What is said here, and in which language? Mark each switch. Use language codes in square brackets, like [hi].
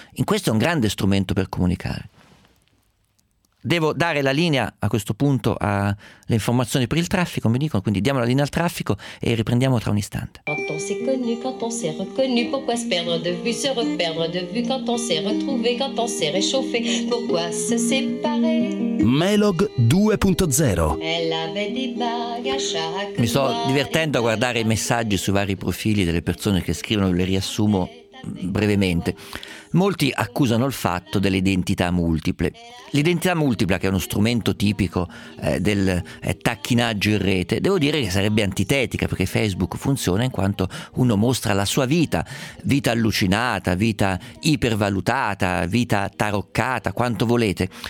[it] In questo è un grande strumento per comunicare. Devo dare la linea a questo punto alle informazioni per il traffico, mi dicono, quindi diamo la linea al traffico e riprendiamo tra un istante. [fr] Quand on s'est connu, quand on s'est reconnu, pourquoi se perdre de vue, se reperdre de vue, quand on s'est retrouvé, quand on s'est réchauffé, pourquoi se séparer? [it] Melog 2.0. Mi sto divertendo a guardare i messaggi sui vari profili delle persone che scrivono, le riassumo brevemente. Molti accusano il fatto dell'identità multiple. L'identità multipla, che è uno strumento tipico del tacchinaggio in rete, devo dire che sarebbe antitetica, perché Facebook funziona in quanto uno mostra la sua vita, vita allucinata, vita ipervalutata, vita taroccata, quanto volete.